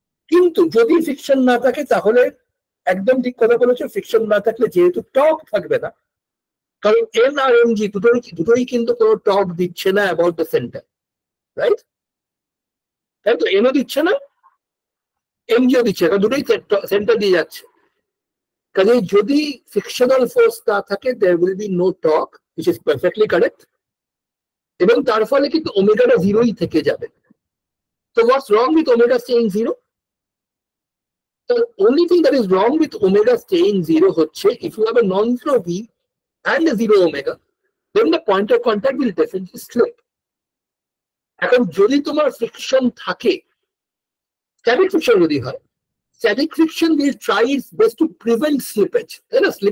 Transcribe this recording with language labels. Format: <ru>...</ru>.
<bn>কিন্তু যদি ফ্রিকশন না থাকে তাহলে একদম ঠিক কথা বলেছে, ফ্রিকশন না থাকলে যেহেতু টর্ক থাকবে না, কারণ এন আর এমজি দুটোই কিন্তু কোনো টর্ক দিচ্ছে না অ্যাবাউট দ্য সেন্টার, রাইট? তাই তো এনও দিচ্ছে না এমজিও দিচ্ছে, দুটোই সেন্টার দিয়ে যাচ্ছে। কাজে যদি ফ্রিকশনাল ফোর্স না থাকে there will be no torque, which is perfectly correct, এবং তার ফলে কিন্তু ওমেগাটা জিরোই থেকে যাবে।</bn> <en>তো what's wrong with omega staying zero? The only thing that is wrong with omega staying zero হচ্ছে if you have a non-zero v and a zero omega, then the point of contact will definitely slip.</en> <bn>এখন যদি তোমার friction থাকে, static friction যদি হয়, static friction will try its best to prevent slippage. তাই না?</bn>